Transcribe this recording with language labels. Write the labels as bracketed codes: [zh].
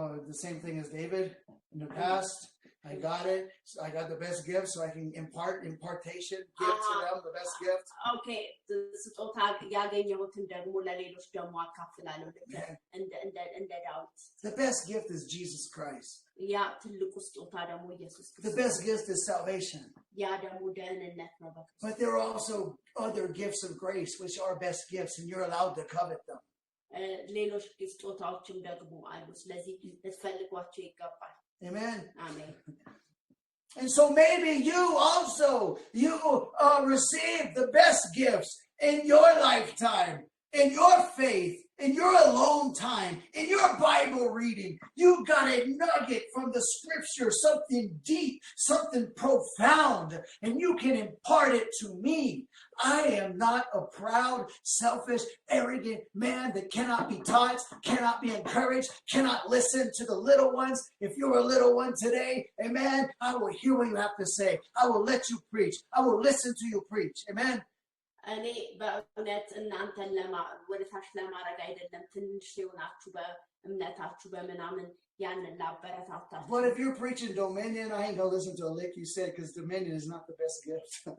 [en] The same thing as David in the past. I got it. So I got the best gift, so I can impartation, give to them the best gift. [am] Okay, ስጦታ ያገኘሁትን ደግሞ ለሌሎች ደግሞ አካፍላለሁ እንደ ዳዊት [en] The best gift is Jesus Christ. [am] ያ ትልቁ ስጦታ ደግሞ ኢየሱስ ክርስቶስ [en] The best gift is salvation. [am] ያ ደግሞ ደህንነት ነው [en] But there are also other gifts of grace, which are best gifts, and you're allowed to covet them. [am] ሌሎች ስጦታዎችም ደግሞ አሉ ስለዚህ ልትፈልጓቸው ይገባል [en] Amen. Amen. And so maybe you also, receive the best gifts in your lifetime, in your faith, in your alone time, in your Bible reading. You got a nugget from the scripture, something deep, something profound, and you can impart it to me. I am not a proud, selfish, arrogant man that cannot be taught, cannot be encouraged, cannot listen to the little ones. If you're a little one today, amen, I will hear what you have to say. I will let you preach. I will listen to you preach. Amen. [am] እኔ በእውነት እናንተን ወደታች ለማድረግ አይደለም ትንሽ የሆናችሁ በእምነታችሁ በምናምን ያንን ላበረታታችሁ [en] But if you're preaching dominion, I ain't gonna listen to a lick you said because dominion is not the best gift.